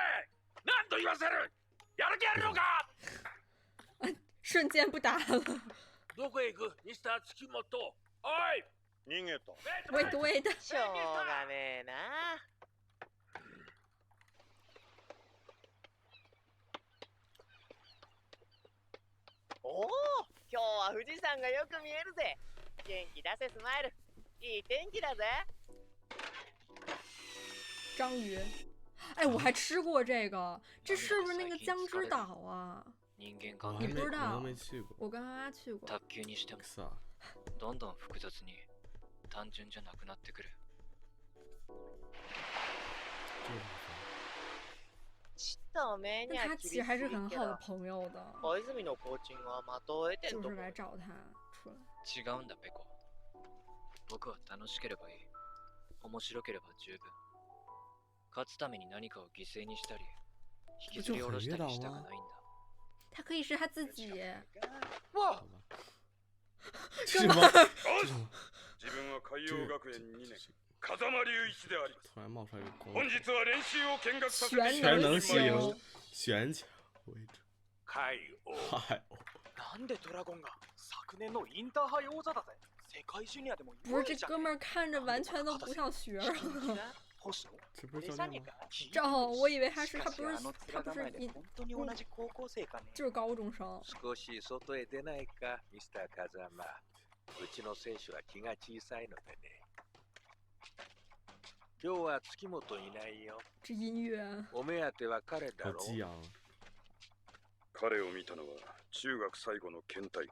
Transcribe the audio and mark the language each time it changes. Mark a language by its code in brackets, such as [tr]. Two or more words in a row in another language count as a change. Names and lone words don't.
[ja] 何度言わせる？やる気あるのか？ [zh] 瞬間不打了。 [ja] どこへ行く？ミスター月本。おい。逃げた。 wait。しょうがねえな。おお、今日は富士山がよく見えるぜ。元気出せスマイル。いい天気だぜ。 [zh] 章鱼，哎，我还吃过这个，这是不是那个江之岛啊？你不知道？我跟妈妈去过。 [ja] 卓球にしてもどんどん複雑に単純じゃなくなってくる。 [zh] 那他其实还是很好的朋友的。 [ja] 小泉のコーチングは的を得てんと。 [zh] 就是来找他出来。 [ja] 違うんだペコ。僕は楽しければいい。面白ければ十分。勝つために何かを犠牲にしたり、引きずり下ろしたりしたくないんだ。 [zh] 他可以是他自己。哇！什么？ [ja] 自分は海洋学園2年風間隆一であります。 [zh] 突然冒出来一个光。 [ja] 本日は練習を見学させて [zh] 全能型玄巧为主。海王。 [ja] なんでドラゴンが昨年のインターハイ王座だぜ。世界ジュニアでも [zh] 不是这哥们儿看着完全都不像学生。这不是教练吗？我以为他不是就是高中生。 [ja] 少し外へ出ないか、ミスター風間。うちの選手は気が小さいのでね。今日は月本いないよ。 [zh] 这音乐。 [ja] お目当ては彼だろう。彼を見たのは中学最後の県大会。